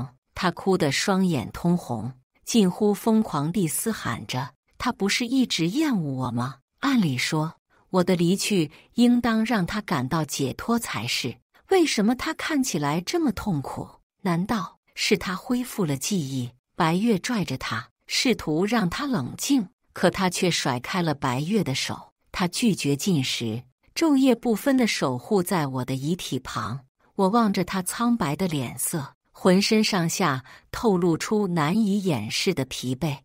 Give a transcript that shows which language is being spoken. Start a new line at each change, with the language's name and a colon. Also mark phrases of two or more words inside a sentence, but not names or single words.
Chinese: 他哭得雙眼通紅，近乎瘋狂地嘶喊着：“他不是一直厭惡我嗎？按理說，我的離去應當讓他感到解脫才是。為什麼他看起來這麼痛苦？難道是他恢復了記憶？”白月拽着他，試圖讓他冷靜，可他卻甩開了白月的手。他拒絕進食，晝夜不分地守護在我的遺體旁。我望着他蒼白的臉色，渾身上下透露出難以掩飾的疲憊。